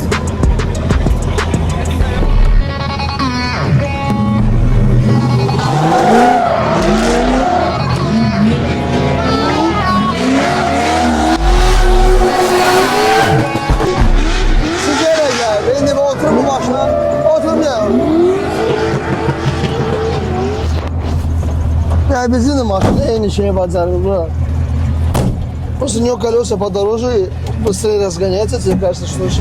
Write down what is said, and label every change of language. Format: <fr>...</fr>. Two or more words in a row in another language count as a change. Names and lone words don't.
<az>Siz yerə gəl, indi oturun bu başına. Oturun ya. Ya bizim de maşında aynı şeyi bacarırlar.</az> <ru>Просто у него колеса подороже, быстрее разгоняется, тебе кажется, что очень...</ru>